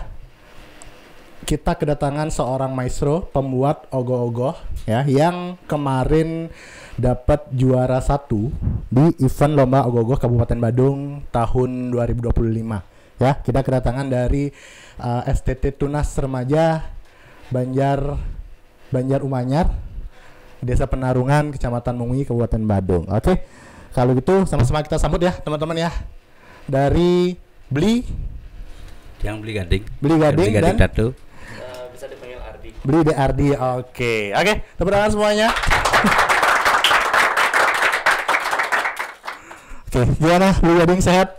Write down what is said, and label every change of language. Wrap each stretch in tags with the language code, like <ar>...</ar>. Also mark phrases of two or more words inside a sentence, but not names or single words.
<id>Kita kedatangan seorang maestro pembuat ogoh-ogoh ya, yang kemarin dapat juara 1 di event Lomba Ogoh-ogoh Kabupaten Badung tahun 2025 ya. Kita kedatangan dari STT Tunas Remaja Banjar Umanyar, Desa Penarungan, Kecamatan Mungui, Kabupaten Badung. Oke. Kalau gitu sama-sama kita sambut ya teman-teman ya. Dari Bli Gading dan Datu. Bisa dipanggil Ardi. Bli De Ardi. Oke, tepuk tangan semuanya. Oke, gimana Bli Gading, sehat?</id>